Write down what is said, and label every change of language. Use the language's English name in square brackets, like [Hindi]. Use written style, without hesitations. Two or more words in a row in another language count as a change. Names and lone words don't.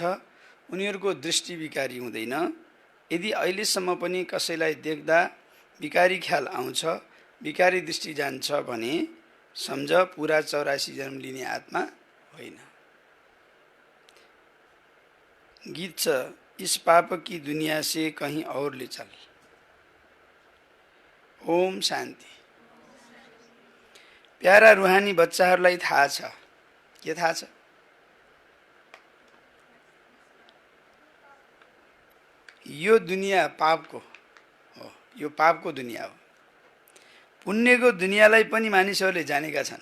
[Nepali] उनीहरूको दृष्टि विकारी हुँदैन। यदि अहिलेसम्म पनि कसैलाई देख्दा विकारी ख्याल आउँछ, विकारी दृष्टि जान्छ भने सम्झ पुरा 84 जन्म लिने आत्मा होइन। गीत छ, [Hindi] इस पाप की दुनिया से कहीं और ले चल। [Nepali] ओम शान्ति। प्यारा रुहानी बच्चाहरूलाई थाहा छ, के थाहा छ? यो दुनिया पापको हो, यो पापको दुनिया हो। पुण्यको दुनियाँलाई पनि मानिसहरूले जानेका छन्।